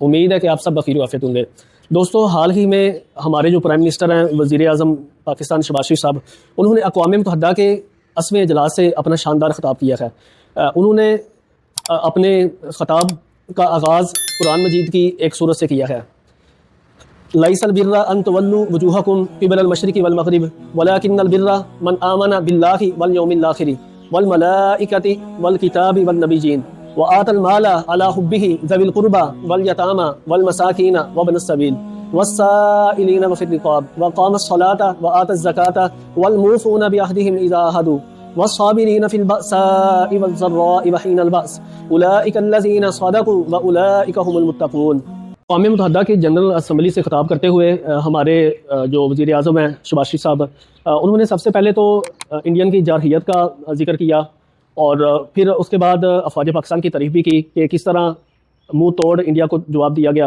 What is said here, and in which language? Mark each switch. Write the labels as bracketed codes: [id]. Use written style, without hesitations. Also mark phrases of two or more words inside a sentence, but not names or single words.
[ur] امید ہے کہ آپ سب بخیر عافیت ہوں گے۔ دوستوں، حال ہی میں ہمارے جو [en] Prime Minister [ur] ہیں، وزیر اعظم پاکستان شہباز شریف صاحب، انہوں نے اقوام متحدہ کے 80ویں اجلاس سے اپنا شاندار خطاب کیا ہے. انہوں نے اپنے خطاب کا آغاز قرآن مجید کی ایک سورت سے کیا ہے. [ar] ليس البر أن تولوا وجوهكم قبل المشرق والمغرب ولكن البر من آمن بالله واليوم الآخر والملائكة والكتاب والنبيين وآتى المال على حبه ذوي القربى واليتامى والمساكين وابن السبيل والسائلين وفي الرقاب وأقام الصلاة وآتى الزكاة والموفون بعهدهم إذا عاهدوا والصابرين في البأساء والضراء وحين البأس أولئك الذين صدقوا وأولئك هم المتقون. [ur] اقوام متحدہ کی [en] General Assembly [ur] سے خطاب کرتے ہوئے ہمارے جو وزیر اعظم ہیں شہباز شریف صاحب، انہوں نے سب سے پہلے تو انڈین کی جارحیت کا ذکر کیا اور پھر اس کے بعد افواج پاکستان کی تعریف بھی کی کہ کس طرح منہ توڑ انڈیا کو جواب دیا گیا.